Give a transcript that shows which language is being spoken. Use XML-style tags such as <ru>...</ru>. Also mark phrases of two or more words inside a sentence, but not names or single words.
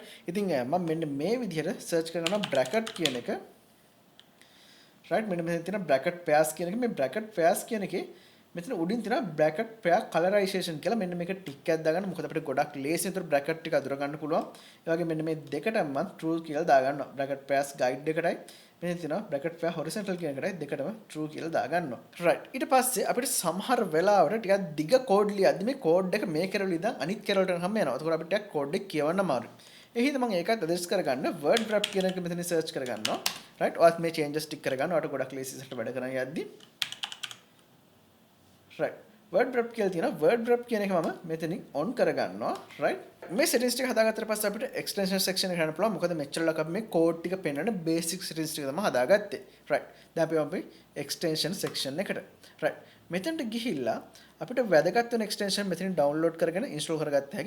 <si>ඉතින් මම මෙන්න මේ විදිහට search කරනවා bracket කියන එක. right. මෙන්න මෙතන තියෙන</si> <en>bracket pairs</en> <si>කියන එක. මේ</si> <en>bracket pairs</en> <si>කියන එකේ මෙතන උඩින් තියෙන</si> <en>bracket pair colorization</en> <si>කියලා මෙන්න මේක ටික් එකක් දාගන්න. මොකද අපිට ගොඩක් ලේසියෙන් උතර bracket ටික අඳුර ගන්න පුළුවන්. ඒ වගේ මෙන්න මේ දෙකටම මම true කියලා දාගන්නවා.</si> <en>bracket pairs guide</en> <si>එකටයි මෙතන තියෙනවා</si> <en>bracket pair horizontal</en> <si>කියන එකටයි දෙකටම true කියලා දාගන්නවා. right. ඊට පස්සේ අපිට සමහර වෙලාවට ටිකක් දිග code ලියද්දි මේ code එක මේ කෙරවල ඉඳන් අනිත් කෙරවලට යනකම් යනවා. එතකොට අපිට ටිකක් code එක කියවන්න අමාරුයි. ඒ හින්දා මම ඒකත් adjust කරගන්න</si> <en>word wrap</en> <si>කියන එක මෙතන search කරගන්නවා. right. ඔයත් මේ changes ටික කරගන්න. ඔයාලට ගොඩක් ලේසි සෙට වැඩ කරන්න යද්දි right.</si> <en>word wrap</en> <si>කියලා තියෙනවා.</si> <en>word wrap</en> <si>කියන එක මම මෙතනින් on කරගන්නවා. right. මේ settings ටික හදාගත්තට පස්සේ අපිට</si> <en>extension section</en> <si>එකට යන්න පුළුවන්. මොකද මෙච්චරලක් අපි මේ code ටික පෙන්වන්න</si> <en>basic settings</en> <si>ටික තමයි හදාගත්තේ. right. දැන් අපි</si> <en>extension section</en> <si>එකට. right. මෙතනට ගිහිල්ලා අපිට වැදගත් වෙන extension මෙතනින් download කරගෙන install කරගත්ත හැකි.</si>